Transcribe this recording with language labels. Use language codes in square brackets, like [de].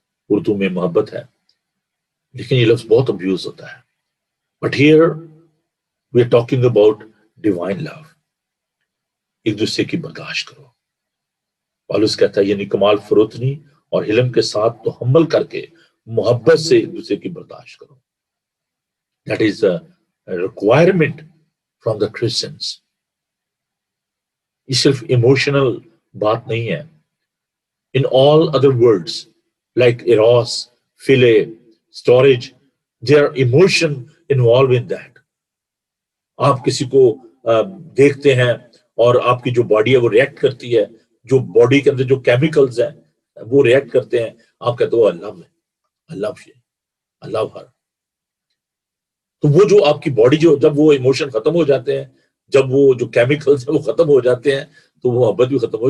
[ur] اردو میں محبت ہے، لیکن یہ لفظ بہت ابیوز ہوتا ہے. [en] But here we are talking about divine love. [ur] ایک دوسرے کی برداشت کرو. پالوس کہتا ہے یعنی کمال فروتنی اور علم کے ساتھ تحمل کر کے محبت سے ایک دوسرے کی برداشت کرو. [en] That is a requirement from the Christians. [ur] یہ صرف ایموشنل بات نہیں ہے. [en] In all other words like eros, philia, storage, there are emotion involved in that. [ur] آپ کسی کو دیکھتے ہیں اور آپ کی جو باڈی ہے وہ ریئیکٹ کرتی ہے، جو باڈی کے اندر جو کیمیکلز ہیں وہ ریئیکٹ کرتے ہیں. آپ کہتے ہو اللہ ہے، اللہ اللہ ہر. تو وہ جو آپ کی باڈی جو جب وہ ایموشن ختم ہو جاتے ہیں، جب وہ جو کیمیکلز ہیں وہ ختم ہو جاتے ہیں، تو وہ محبت بھی ختم ہو.